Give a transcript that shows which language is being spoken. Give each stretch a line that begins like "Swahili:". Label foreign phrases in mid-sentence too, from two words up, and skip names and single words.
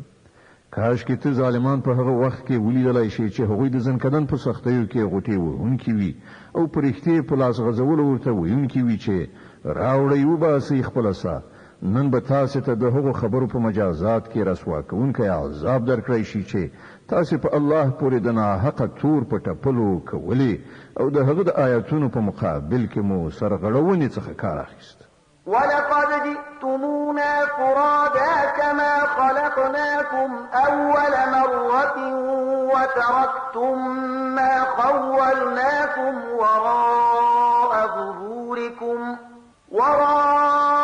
Pashto: کاش کې ته ظالمان په هغه وخت کې ولیدلی شي چې هغوی د ځنکدن په سختیو کې غوټې وهونکي وي او په رښتې په لاس غځولو ورته ویونکي وي چې راوړئ وباسئ خپله ساه. نن به تاسې ته د هغو خبرو په مجازات کې رسوا کوونکی عذاب درکړی شي چې تاسې په الله پورې د ناحقه تور په ټپلو کولې او د هغه د آیاتونو په مقابل کې مو سرغړونې څخه کار اخیست.
Arabic: ولقد جئتمونا فرادا كما خلقناكم أول مرة وتركتم ما خولناكم وراء ظهوركم وراء